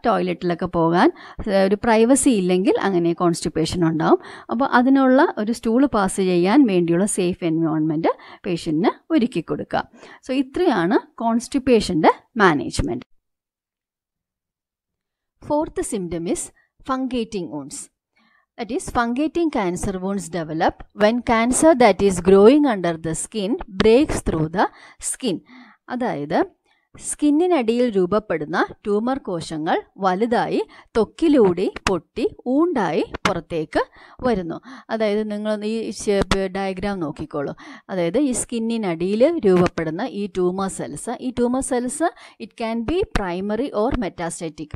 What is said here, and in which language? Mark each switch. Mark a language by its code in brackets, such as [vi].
[ml] ടോയ്ലറ്റിലൊക്കെ പോകാൻ ഒരു പ്രൈവസി ഇല്ലെങ്കിൽ അങ്ങനെ കോൺസ്റ്റിപ്പേഷൻ ഉണ്ടാവും. അപ്പോൾ അതിനുള്ള ഒരു സ്റ്റൂള് പാസ് ചെയ്യാൻ വേണ്ടിയുള്ള സേഫ് എൻവയോൺമെൻറ്റ് പേഷ്യൻറ്റിന് ഒരുക്കി കൊടുക്കുക. സോ ഇത്രയാണ് കോൺസ്റ്റിപ്പേഷൻ്റെ management. [en] Fourth symptom is fungating wounds. That is, fungating cancer wounds develop when cancer that is growing under the skin breaks through the skin. [ml] അതായത് സ്കിന്നിനടിയിൽ രൂപപ്പെടുന്ന ട്യൂമർ കോശങ്ങൾ വലുതായി ത്വക്കിലൂടെ പൊട്ടി ഊണ്ടായി പുറത്തേക്ക് വരുന്നു. അതായത് നിങ്ങൾ ഈ ഡയഗ്രാം നോക്കിക്കോളൂ. അതായത് ഈ സ്കിന്നിനടിയിൽ രൂപപ്പെടുന്ന ഈ tumour cells [en] It can be primary or metastatic.